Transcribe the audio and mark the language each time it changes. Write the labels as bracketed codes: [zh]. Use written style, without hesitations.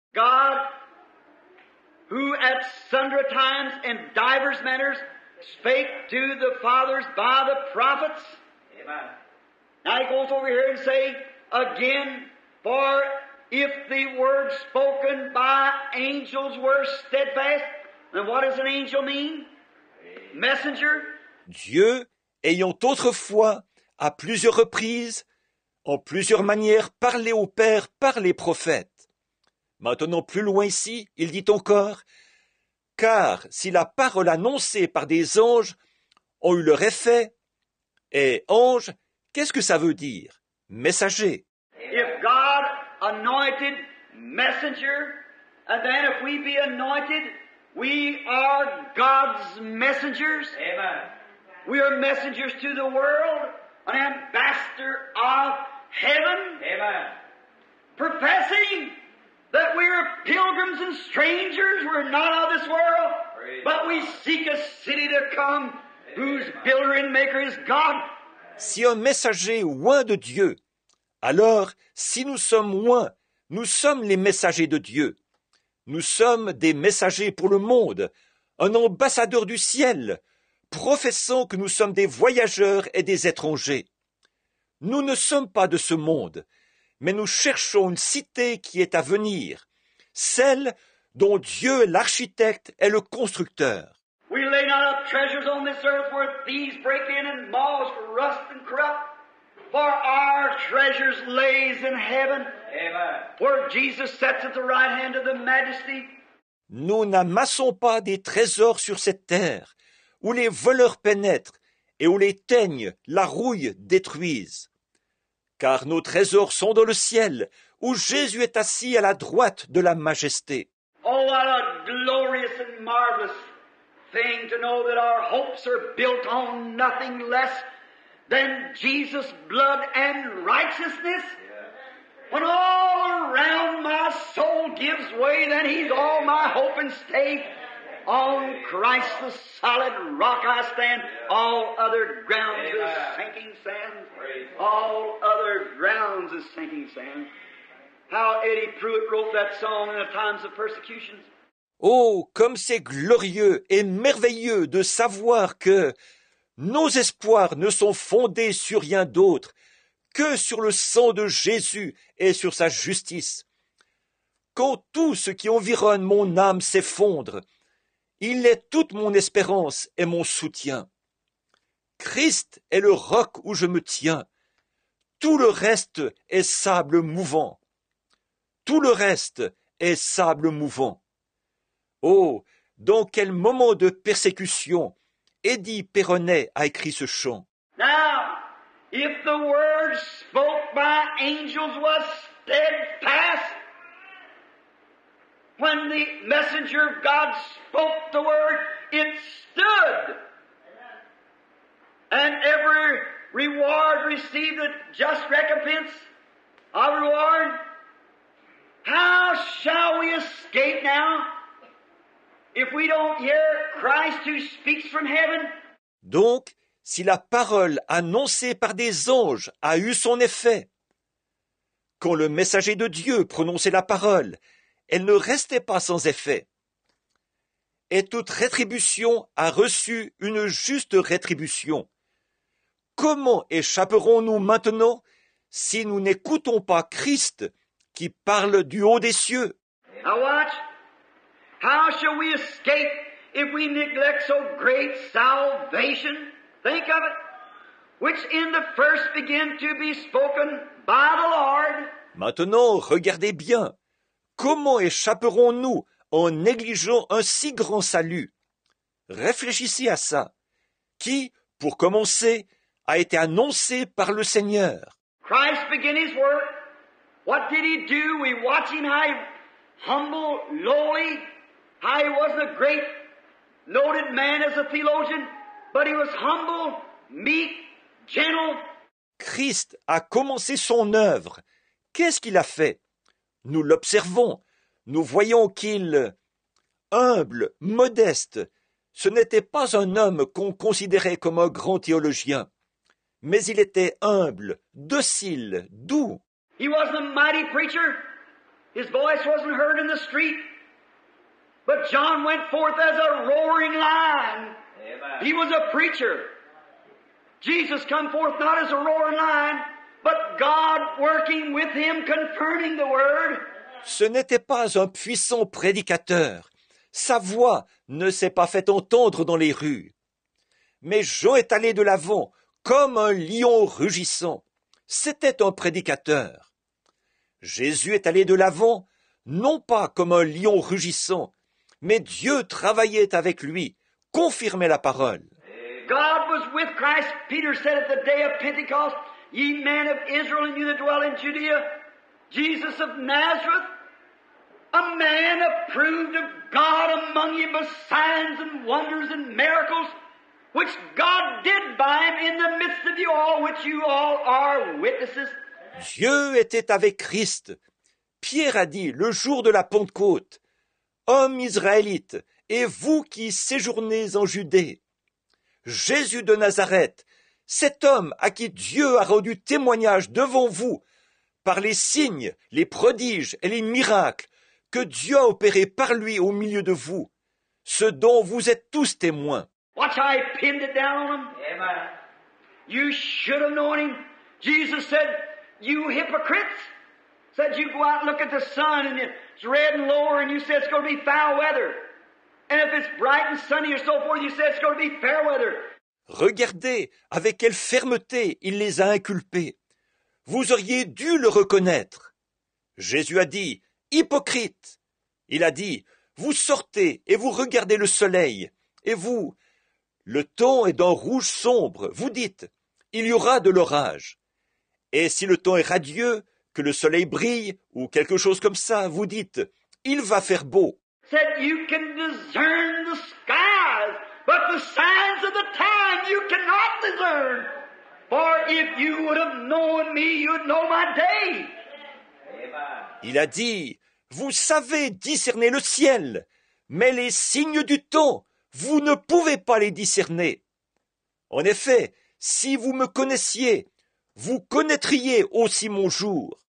[en] God, who at sundry times in divers manners spake to the fathers by the prophets. Amen. Now he goes over here and say again, for if the word spoken by angels were steadfast, then what does an angel mean? Messenger. [fr] Dieu, ayant autrefois, à plusieurs reprises, en plusieurs manières, parlé au Père par les prophètes. Maintenant, plus loin ici, il dit encore, car si la parole annoncée par des anges ont eu leur effet, et ange, qu'est-ce que ça veut dire? Messager. [en] If God anointed messenger, and then if we be anointed, we are God's messengers. Amen. We are messengers to the world, an ambassador of heaven. Amen. Professing that we are pilgrims and strangers, we're not of this world, but we seek a city to come, whose builder and maker is God. [fr] Si un messager oint de Dieu, alors si nous sommes oints, nous sommes les messagers de Dieu. Nous sommes des messagers pour le monde, un ambassadeur du ciel, professant que nous sommes des voyageurs et des étrangers. Nous ne sommes pas de ce monde, mais nous cherchons une cité qui est à venir, celle dont Dieu est l'architecte et le constructeur. [en] We lay not up treasures on this earth where thieves break in and moths rust and corrupt, for our treasures lays in heaven, where Jesus sits at the right hand of the Majesty. [fr] Nous n'amassons pas des trésors sur cette terre, où les voleurs pénètrent et où les teignes, la rouille détruisent. Car nos trésors sont dans le ciel, où Jésus est assis à la droite de la majesté. [en] Oh, what a glorious and marvelous thing to know that our hopes are built on nothing less than Jesus' blood and righteousness. When all around my soul gives way, then He's all my hope and stay. On Christ the solid rock I stand. All other grounds is sinking sand. All other grounds is sinking sand. How Eddie Pruitt wrote that song in the times of persecutions. [fr] Oh, comme c'est glorieux et merveilleux de savoir que nos espoirs ne sont fondés sur rien d'autre que sur le sang de Jésus et sur sa justice. Quand tout ce qui environne mon âme s'effondre, il est toute mon espérance et mon soutien. Christ est le roc où je me tiens. Tout le reste est sable mouvant. Tout le reste est sable mouvant. Oh, dans quel moment de persécution Eddie Perronnet a écrit ce chant. [en] Now, if the word spoke by angels was steadfast, when the messenger of God spoke the word, it stood. And every reward received a just recompense of reward. How shall we escape now if we don't hear Christ who speaks from heaven? [fr] Donc, si la parole annoncée par des anges a eu son effet, quand le messager de Dieu prononçait la parole, elle ne restait pas sans effet. Et toute rétribution a reçu une juste rétribution. Comment échapperons-nous maintenant si nous n'écoutons pas Christ qui parle du haut des cieux? [en] Now watch. How shall we escape if we neglect so great salvation? Think of it. Which in the first began to be spoken by the Lord. [fr] Maintenant, regardez bien. Comment échapperons-nous en négligeant un si grand salut? Réfléchissez à ça. Qui, pour commencer, a été annoncé par le Seigneur. [en] Christ began His work. What did He do? We watch Him how He humble, lowly, how He wasn't a great, noted man as a theologian, but He was humble, meek, gentle. [fr] Christ a commencé son œuvre. Qu'est-ce qu'il a fait? Nous l'observons. Nous voyons qu'il, humble, modeste, ce n'était pas un homme qu'on considérait comme un grand théologien, mais il était humble, docile, doux. [en] He wasn't a mighty preacher. His voice wasn't heard in the street. But John went forth as a roaring lion. Amen. He was a preacher. Jesus come forth not as a roaring lion, but God working with him, confirming the word. [fr] Ce n'était pas un puissant prédicateur. Sa voix ne s'est pas fait entendre dans les rues. Mais Jean est allé de l'avant, comme un lion rugissant. C'était un prédicateur. Jésus est allé de l'avant, non pas comme un lion rugissant, mais Dieu travaillait avec lui, confirmait la parole. [en] God was with Christ. Peter said at the day of Pentecost, ye men of Israel and you that dwell in Judea, Jesus of Nazareth, a man approved of God among you by signs and wonders and miracles, which God did by him in the midst of you all, which you all are witnesses. [fr] Dieu était avec Christ. Pierre a dit le jour de la Pentecôte, hommes israélites, et vous qui séjournez en Judée, Jésus de Nazareth, cet homme à qui Dieu a rendu témoignage devant vous par les signes, les prodiges et les miracles que Dieu a opérés par lui au milieu de vous, ce dont vous êtes tous témoins. [en] Watch how he pinned it down on them. Amen. You should have known him. Jesus said, you hypocrites, said you go out and look at the sun and it's red and lower and you said it's going to be foul weather. And if it's bright and sunny or so forth, you said it's going to be fair weather. [fr] Regardez avec quelle fermeté il les a inculpés. Vous auriez dû le reconnaître. Jésus a dit, hypocrite. Il a dit, vous sortez et vous regardez le soleil. Et vous, le temps est d'un rouge sombre. Vous dites, il y aura de l'orage. Et si le temps est radieux, que le soleil brille, ou quelque chose comme ça, vous dites, il va faire beau. [en] Said you can discern the skies, but the signs of the time you cannot discern. For if you would have known me, you'd know my day. [fr] Il a dit, vous savez discerner le ciel, mais les signes du temps, vous ne pouvez pas les discerner. En effet, si vous me connaissiez, vous connaîtriez aussi mon jour.